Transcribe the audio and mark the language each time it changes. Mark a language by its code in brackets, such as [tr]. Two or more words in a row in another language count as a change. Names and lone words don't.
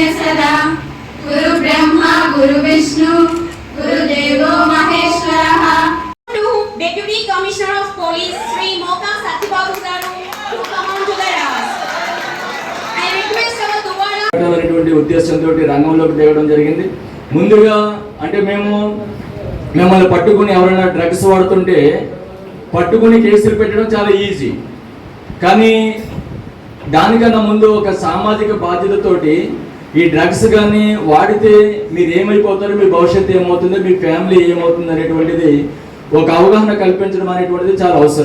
[sa] सदा गुरु ब्रह्मा गुरु विष्णु गुरुदेवो महेश्वरः. [en] Deputy Commissioner of Police Sri Moka Satyababu garu to come on to the dais. I request our Duvara [te] అనేటువంటి ఉద్దేశంతో రంగంలోకి దిగడం జరిగింది. ముందుగా అంటే మేము మిమ్మల్ని పట్టుకుని ఎవరైనా డ్రగ్స్ వాడుతుంటే పట్టుకుని కేసులు పెట్టడం చాలా ఈజీ, కానీ దానికన్నా ముందు ఒక సామాజిక బాధ్యతతోటి ఈ డ్రగ్స్ కానీ వాడితే మీరు ఏమైపోతారు, మీ భవిష్యత్తు ఏమవుతుంది, మీ ఫ్యామిలీ ఏమవుతుంది అనేటువంటిది ఒక అవగాహన కల్పించడం అనేటువంటిది చాలా అవసరం.